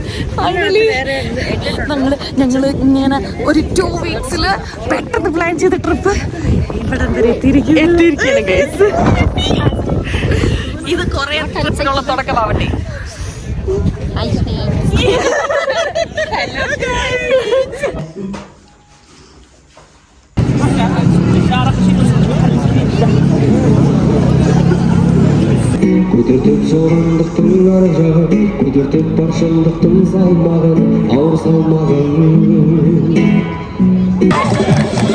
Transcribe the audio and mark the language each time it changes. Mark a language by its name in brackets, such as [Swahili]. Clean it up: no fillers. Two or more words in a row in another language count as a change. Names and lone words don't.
[Malayalam] ഞങ്ങള് ഇങ്ങനെ ഒരു 2 വീക്സില് പെട്ടെന്ന് പ്ലാൻ ചെയ്ത ട്രിപ്പ് ഇവിടെ വരെ എത്തിയിരിക്കുന്നു guys. ഇത് കൊറേ ട്രിപ്പിനുള്ള തുടക്കമാവട്ടെ. [Kazakh] Көтертіп жылдамдықтың ар жағын, көтертіп бар шындықтың салмағын, ауыр салмағын.